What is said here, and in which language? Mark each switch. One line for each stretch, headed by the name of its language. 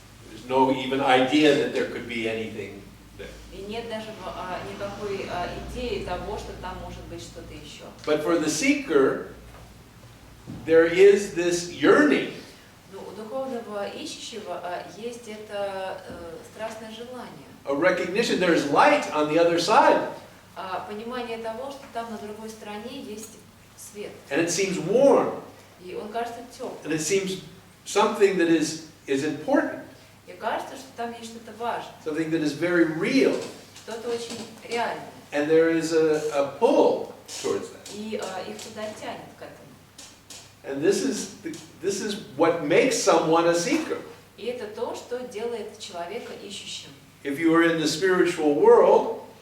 English: There's no even idea that there could be anything there.
Russian: И нет даже никакой идеи того, что там может быть что-то еще.
English: But for the seeker, there is this yearning.
Russian: Но у духовного ищущего есть это страстное желание.
English: A recognition there's light on the other side.
Russian: Понимание того, что там на другой стороне есть свет.
English: And it seems warm.
Russian: И он кажется теплым.
English: And it seems something that is important.
Russian: И кажется, что там есть что-то важное,
English: something that is very real,
Russian: что-то очень реальное.
English: and there is a pull towards that.
Russian: И их туда тянет к этому.
English: And this is what makes someone a seeker.
Russian: И это то, что делает человека ищущим.
English: If you are in the spiritual world,